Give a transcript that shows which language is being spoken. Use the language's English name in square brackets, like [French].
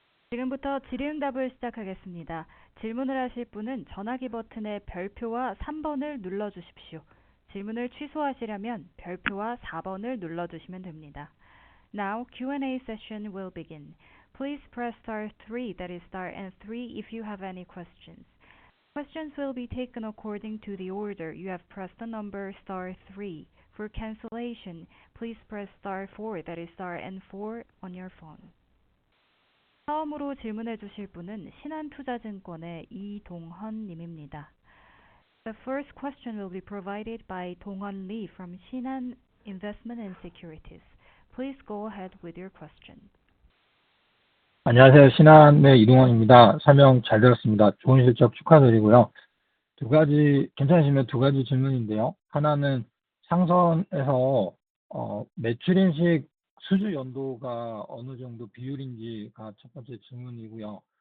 [Korean] 지금부터 질의응답을 시작하겠습니다. 질문을 하실 분은 전화기 버튼의 별표와 3번을 눌러주십시오. 질문을 취소하시려면 별표와 4번을 눌러주시면 됩니다. [English] Now Q&A session will begin. Please press star 3, that is star and 3 if you have any questions. Questions will be taken according to the order you have pressed the number star 3. For cancellation, please press star 4, that is star and 4 on your phone. [Korean] 처음으로 질문해 주실 분은 신한투자증권의 이동헌 님입니다. [English] The first question will be provided by Dong-Hun Lee from Shinhan Investment and Securities. Please go ahead with your question. [Korean] 안녕하세요. 신한의 이동헌입니다. 설명 잘 들었습니다. 좋은 실적 축하드리고요. 괜찮으시면 두 가지 질문인데요. 하나는 상선에서 매출 인식 수주 연도가 어느 정도 비율인지가 첫 번째 질문이고요.